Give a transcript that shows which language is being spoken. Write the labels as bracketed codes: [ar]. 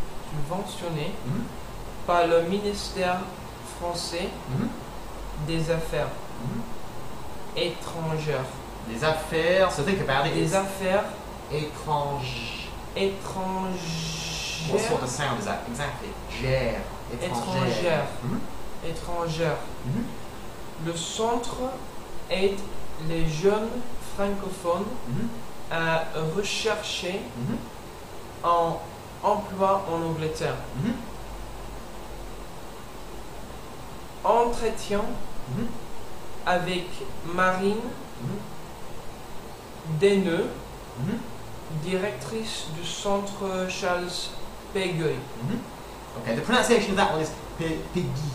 [fr] Subventionné par le ministère français des Affaires étrangères. Des affaires, [en] so think about it. [fr] Des affaires étrangères. étrangères. [en] What sort of sound is that? Exactly. Gère. [fr] Étrangères. Étrangères. Le centre aide les jeunes francophones à rechercher un emploi en Angleterre. Entretien avec Marine Deneux, directrice du centre Charles Peguy. [en] Okay, the pronunciation of that one is Peggy.